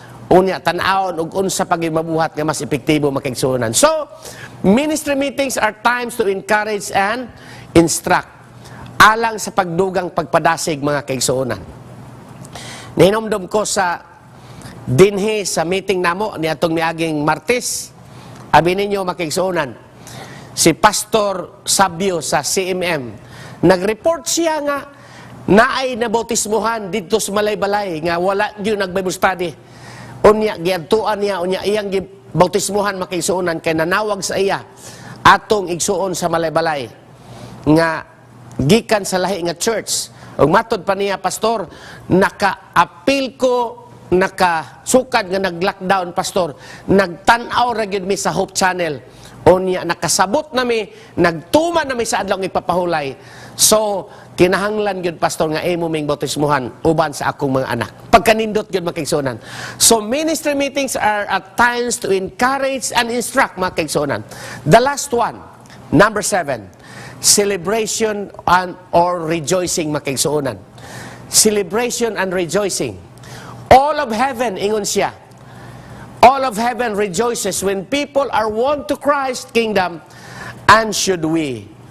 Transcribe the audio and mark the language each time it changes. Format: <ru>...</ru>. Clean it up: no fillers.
<ceb>Unya, tan-awon ug unsa pagmabuhat nga mas epektibo makigsuonan.</ceb> <en>So, ministry meetings are times to encourage and instruct.</en> <ceb>Alang sa pagdugang pagpadasig mga kaigsuonan. Nihinomdom ko sa dinhi sa meeting namo ni atong miaging Martes. Abi ninyo makaigsuonan. Si Pastor Sabio sa CMM. Nag-report siya nga naay nabautismuhan dito sa Malaybalay nga wala gyud nag-Bible study. Unya giadtuan niya unya iyang bautismuhan makaigsuonan kay nanawag sa iya atong igsuon sa Malaybalay nga gikan sa lahi nga church. Ug matod pa niya pastor, naka-appeal ko, nakasukad nga nag-lockdown pastor, nagtan-aw ra gyud mi sa Hope Channel. Unya nakasabot nami, nagtuman nami sa adlaw ipapahulay. So kinahanglan gyud pastor nga imo ming bautismuhan uban sa akong mga anak. Pagkanindot gyud makaigsuonan.</ceb> <en>So ministry meetings are at times to encourage and instruct makaigsuonan. The last one, number 7, celebration and or rejoicing makaigsuonan. Celebration and rejoicing. All of heaven,</en> <ceb>ingon siya.</ceb> <en>All of heaven rejoices when people are won to Christ's kingdom, and should we.</en>